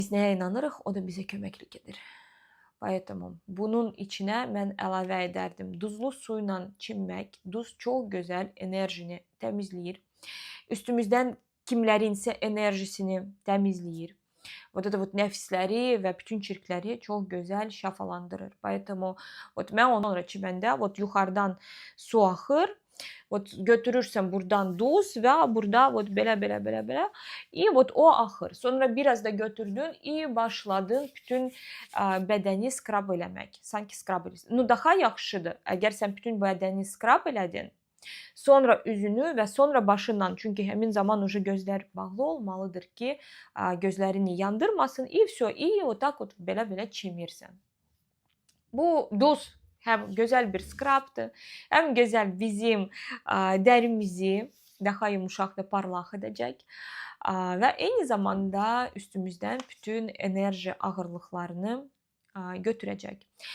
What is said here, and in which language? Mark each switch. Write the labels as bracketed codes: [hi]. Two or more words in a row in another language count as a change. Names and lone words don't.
[az] Biz nəyə inanırıq, o da bizə köməklik edir. Poэтому bunun içinə mən əlavə edərdim. Duzlu su ilə çimmək. Duz çox gözəl enerjini təmizləyir. Üstümüzdən kimlərinsə enerjisini təmizləyir. [ru] Вот это вот [az] nəfsləri və bütün çirkləri çox gözəl şəfalandırır. [ru] Поэтому вот [az] mən onu sonra çiməndə вот yuxarıdan su axır. Вот götürürsən buradan duz və burada вот belə. [ru] И вот [az] o axır. Sonra biraz da götürdün и başladın bütün bədəni skrab eləmək. Sanki skrab edirsən. Ну daha yaxşıdır. Əgər sən bütün bədəni skrab elədin, sonra üzünü və sonra başından, çünki həmin zaman уже gözlər bağlı olmalıdır ki, gözlərini yandırmasın. [ru] И всё. И вот так вот [az] belə çimirsən. Bu duz həm gözəl bir skrabdır, həm gözəl bizim dərimizi daha yumşaq və parlaq edəcək və eyni zamanda üstümüzdən bütün enerji ağırlıqlarını götürəcək.